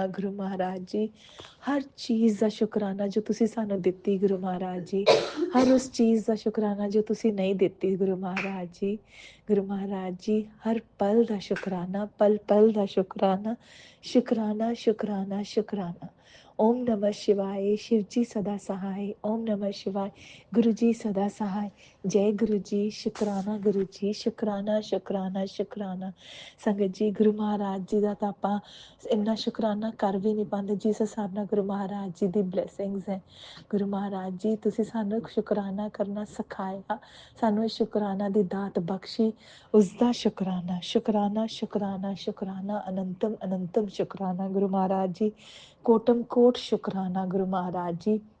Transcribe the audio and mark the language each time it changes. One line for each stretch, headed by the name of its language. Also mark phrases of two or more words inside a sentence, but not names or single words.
Punjabi: ਗੁਰੂ ਮਹਾਰਾਜ ਜੀ, ਹਰ ਚੀਜ਼ ਦਾ ਸ਼ੁਕਰਾਨਾ ਜੋ ਤੁਸੀਂ ਸਾਨੂੰ ਦਿੱਤੀ ਗੁਰੂ ਮਹਾਰਾਜ ਜੀ, ਹਰ ਉਸ ਚੀਜ਼ ਦਾ ਸ਼ੁਕਰਾਨਾ ਜੋ ਤੁਸੀਂ ਨਹੀਂ ਦਿੱਤੀ ਗੁਰੂ ਮਹਾਰਾਜ ਜੀ। ਗੁਰੂ ਮਹਾਰਾਜ ਜੀ, ਹਰ ਪਲ ਦਾ ਸ਼ੁਕਰਾਨਾ, ਪਲ ਪਲ ਦਾ ਸ਼ੁਕਰਾਨਾ।
Hindi: शुकराना शुकराना शुकराना। ओम नमः शिवाय, शिव जी सदा सहाय। ओम नमः शिवाय, गुरु जी सदा सहाय। जय गुरु जी, शुकराना गुरु जी, शुकराना शुकराना शुकराना। संगत जी, गुरु महाराज जी का तो आप इन्ना शुकराना कर भी नहीं पाते जिस हिसाब ਨਾਲ गुरु महाराज जी
Punjabi: ਦੀ ਬਲੇਸਿੰਗਸ ਹੈ। ਗੁਰੂ ਮਹਾਰਾਜ ਜੀ, ਤੁਸੀਂ ਸਾਨੂੰ ਸ਼ੁਕਰਾਨਾ ਕਰਨਾ ਸਿਖਾਇਆ, ਸਾਨੂੰ ਇਹ ਸ਼ੁਕਰਾਨਾ ਦੀ ਦਾਤ ਬਖਸ਼ੀ, ਉਸ ਦਾ ਸ਼ੁਕਰਾਨਾ ਸ਼ੁਕਰਾਨਾ ਸ਼ੁਕਰਾਨਾ ਸ਼ੁਕਰਾਨਾ। ਅਨੰਤਮ ਅਨੰਤਮ ਸ਼ੁਕਰਾਨਾ ਗੁਰੂ ਮਹਾਰਾਜ ਜੀ, ਕੋਟਮ ਕੋਟ ਸ਼ੁਕਰਾਨਾ ਗੁਰੂ ਮਹਾਰਾਜ ਜੀ।